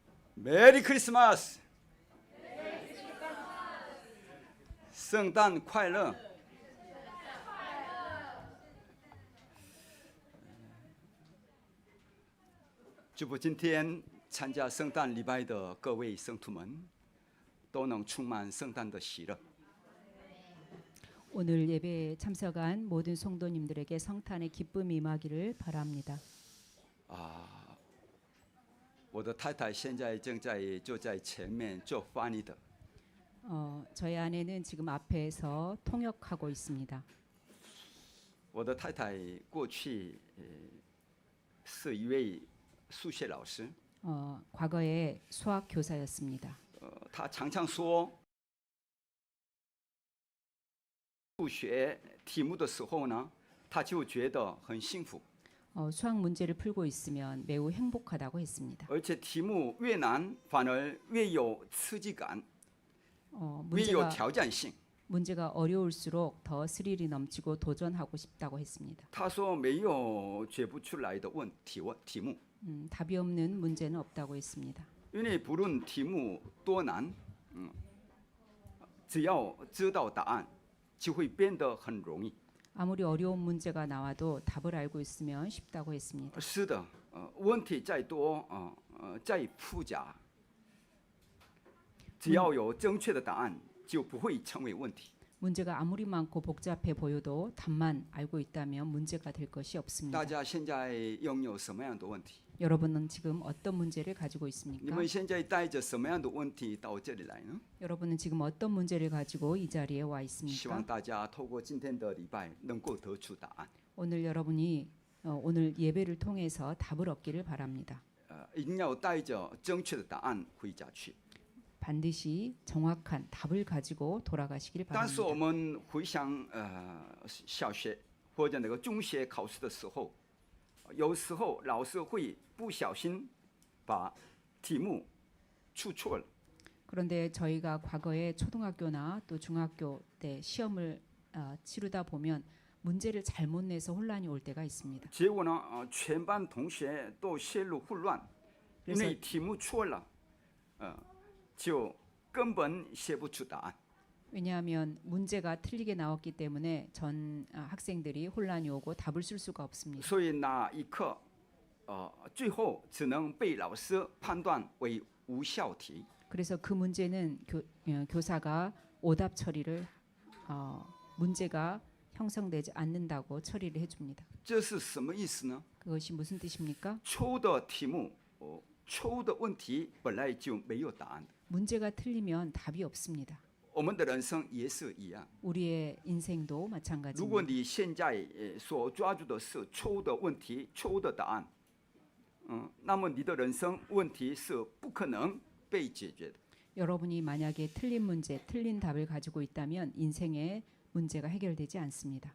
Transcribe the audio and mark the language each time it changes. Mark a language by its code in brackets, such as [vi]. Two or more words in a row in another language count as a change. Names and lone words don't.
[ko] 메리 크리스마스! [zh] 圣诞快乐！祝福今天参加圣诞礼拜的各位圣徒们，都能充满圣诞的喜乐。 [ko] 오늘 예배에 참석한 모든 성도님들에게 성탄의 기쁨이 임하기를 바랍니다. [zh] 我的太太现在就在前面做翻译的。 [ko] 저희 아내는 지금 앞에서 통역하고 있습니다. [zh] 我的太太过去是一位数学老师。 [ko] 과거에 수학 교사였습니다. [zh] 她常常说，数学题目的时候呢，她就觉得很幸福。 [ko] 수학 문제를 풀고 있으면 매우 행복하다고 했습니다. [zh] 而且题目越难，反而越有刺激感，越有挑战性。 [ko] 문제가 어려울수록 더 스릴이 넘치고 도전하고 싶다고 했습니다. [zh] 她说没有解不出来的题目， [ko] 답이 없는 문제는 없다고 했습니다. [zh] 因为不论题目多难，只要知道答案，就会变得很容易。 [ko] 아무리 어려운 문제가 나와도 답을 알고 있으면 쉽다고 했습니다. [zh] 是的，问题再多，再复杂，只要有正确的答案，就不会成为问题。 [ko] 문제가 아무리 많고 복잡해 보여도 답만 알고 있다면 문제가 될 것이 없습니다. [zh] 大家现在拥有什么样的问题？ [ko] 여러분은 지금 어떤 문제를 가지고 [zh] 你 [ko] 있습니까? [zh] 们现在带着什么样的问题到这里来呢？ [ko] 여러분은 지금 어떤 문제를 가지고 이 자리에 와 [zh] 希望 [ko] 있습니까? [zh] 大家透过今天的礼拜，能够得出答案。 [ko] 오늘 여러분이 오늘 예배를 통해서 답을 얻기를 바랍니다. [zh] 一定要带着正确的答案回家去。 [ko] 반드시 정확한 답을 가지고 돌아가시길 [zh] 但是我 [ko] 바랍니다. [zh] 们回想小学或者那个中学考试的时候，有时候老师会不小心把题目出错了。 [ko] 그런데 저희가 과거에 초등학교나 또 중학교 때 시험을 치르다 보면 문제를 잘못 내서 혼란이 올 때가 있습니다. [zh] 结果呢，全班同学都陷入混乱，因为题目错了，就根本写不出答案。 [ko] 왜냐하면 문제가 틀리게 나왔기 때문에 전 학생들이 혼란이 오고 답을 쓸 수가 없습니다. [zh] 所以那一刻，最后只能被老师判断为无效题。 [ko] 그래서 그 문제는 교사가 오답 처리를 문제가 형성되지 않는다고 처리를 해줍니다. [zh] 这是什么意思呢？ [ko] 그것이 무슨 뜻입니까? [zh] 错误的题目，错误的问题本来就没有答案。 [ko] 문제가 틀리면 답이 없습니다. [zh] 我们的人生也是一样。 [ko] 우리의 인생도 [zh] 如果 [ko] 마찬가지입니다. [zh] 你现在所抓住的是错误的问题、错误的答案，那么你的人生问题是不可能被解决的。 [ko] 여러분이 만약에 틀린 문제, 틀린 답을 가지고 있다면 인생의 문제가 해결되지 않습니다.